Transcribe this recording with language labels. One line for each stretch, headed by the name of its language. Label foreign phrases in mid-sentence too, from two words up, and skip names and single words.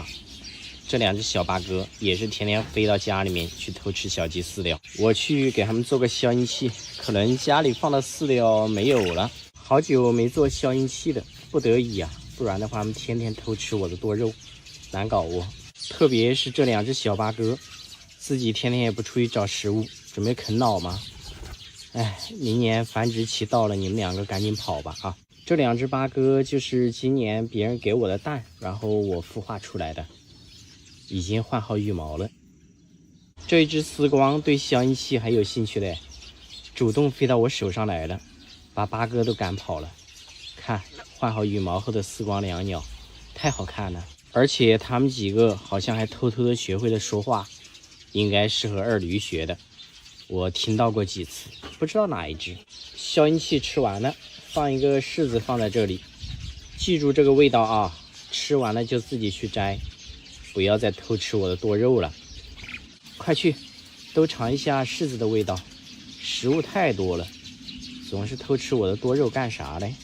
Chinese: 這2只小八哥也是天天飛到家裡面去偷吃小雞飼料，我去給他們做個消音器，可能家裡放的飼料沒有了，好久沒做消音器了，不得已啊，不然的話他们天天偷吃我的多肉，難搞哦。特別是這2只小八哥，自己天天也不出去找食物，準備啃老嗎？哎，明年繁殖期到了，你們2個趕緊跑吧啊！這2只八哥就是今年別人給我的蛋，然後我孵化出來的，已經換好羽毛了。這一只絲光對消音器還有興趣嘞，主動飛到我手上來了，把八哥都趕跑了。看，換好羽毛後的絲光椋鳥，太好看了，而且他們幾個好像還偷偷的學會了說話，應該是和二驢學的。我聽到過幾次，不知道哪一只。消音器吃完了，放一個柿子放在這裡，記住這個味道啊，吃完了就自己去摘， 不要再偷吃我的多肉了。快去，都嘗一下柿子的味道，食物太多了，總是偷吃我的多肉幹啥嘞？